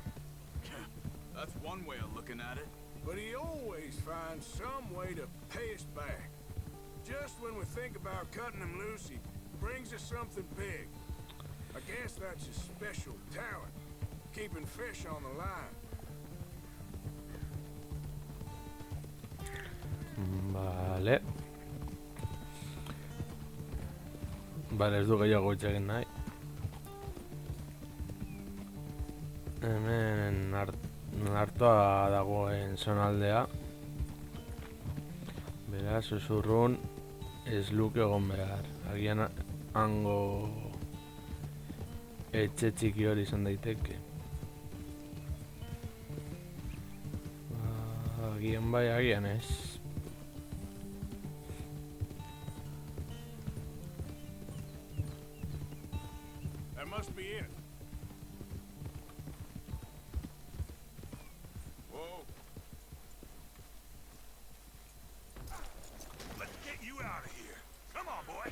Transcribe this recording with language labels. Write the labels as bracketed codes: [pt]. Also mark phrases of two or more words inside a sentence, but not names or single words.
[en] That's one way of looking at it. But he always finds some way to pay us back. Just when we think about cutting him loose, he brings us something big. I guess that's his special talent, keeping fish on the line. [eu] Vale. Vale, ez du gehiago hitz egin nahi. Hemen hartua dagoen zonaldea. Beraz, susurrun ez luke egon behar. Agian hango etxe txiki hori izan daiteke. Agian bai, agian ez. [en] That must be it. Whoa. Let's get you out of here. Come on, boy.